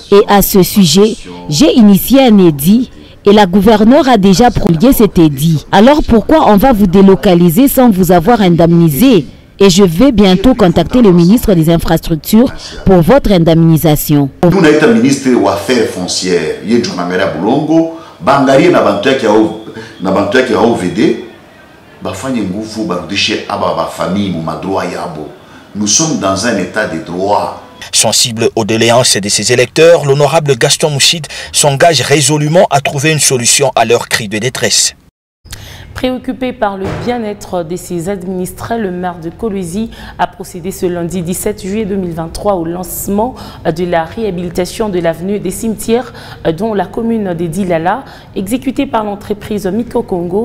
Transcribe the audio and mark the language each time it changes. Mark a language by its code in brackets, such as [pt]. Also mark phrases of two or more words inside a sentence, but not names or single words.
[fr] Et à ce sujet, j'ai initié un édit Et la gouverneure a déjà promulgué cet édit. Alors pourquoi on va vous délocaliser sans vous avoir indemnisé? Et je vais bientôt contacter le ministre des Infrastructures pour votre indemnisation. Nous avons été ministre des Affaires foncières. Il y a un [sw] Boulongo, Bangarie na bantu [fr] qui a OVD, [sw] bafanye nguvu barudishe aba ba famille mu madroit yabo. [fr] Nous sommes dans un état de droit. Sensible aux doléances de ses électeurs, l'honorable Gaston Mouchid s'engage résolument à trouver une solution à leur cri de détresse. Préoccupé par le bien-être de ses administrés, le maire de Kolwezi a procédé ce lundi 17 juillet 2023 au lancement de la réhabilitation de l'avenue des cimetières dont la commune de Dilala, exécutée par l'entreprise Miko Congo.